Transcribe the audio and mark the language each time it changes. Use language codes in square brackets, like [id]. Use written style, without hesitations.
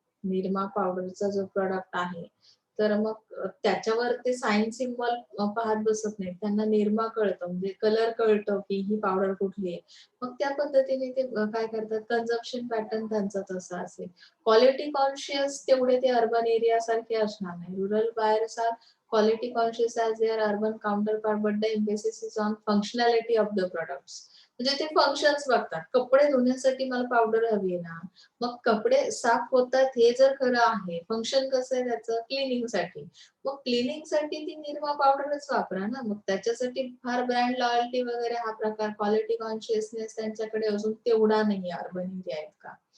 [mr] निरमा पावडरचा जो प्रॉडक्ट आहे, तर मग त्याच्यावर ते सायन्स सिम्बॉल पाहत बसत नाहीत. त्यांना निरमा कळतं, म्हणजे कलर कळतं की ही पावडर कुठली आहे. मग त्या पद्धतीने ते काय करतात, कन्झम्पशन पॅटर्न त्यांचा तसा असेल. क्वालिटी कॉन्शियस तेवढे ते अर्बन एरिया सारखे असणार नाही. [en] Rural buyers are quality conscious as their urban counterpart, but the emphasis is on functionality of the products. [mr] म्हणजे ते फंक्शन्स बघतात. कपडे धुण्यासाठी मला पावडर हवी आहे ना, मग कपडे साफ होतात हे जर खरं आहे, फंक्शन कसं आहे त्याचं क्लिनिंगसाठी. मग क्लिनिंगसाठी ती निरमा पावडरच वापरा ना. मग त्याच्यासाठी फार ब्रँड लॉयल्टी वगैरे हा प्रकार, क्वालिटी कॉन्शियसनेस त्यांच्याकडे अजून तेवढा नाही अर्बन एरिया इतका.